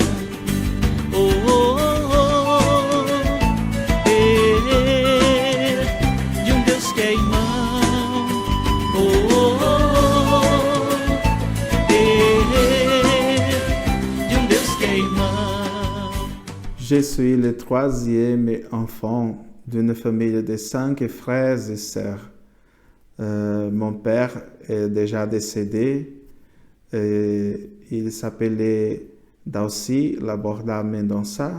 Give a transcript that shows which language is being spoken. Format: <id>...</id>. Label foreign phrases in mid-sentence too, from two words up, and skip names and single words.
<pt>Oh, oh, oh, oh, de um Deus que é irmão. Oh, oh, oh, de um Deus que é irmão.</pt> <fr>Je suis le troisième enfant d'une famille de 5 frères et sœurs. Mon père est déjà décédé. Il s'appelait Dalcy Laborda Mendonça.</fr>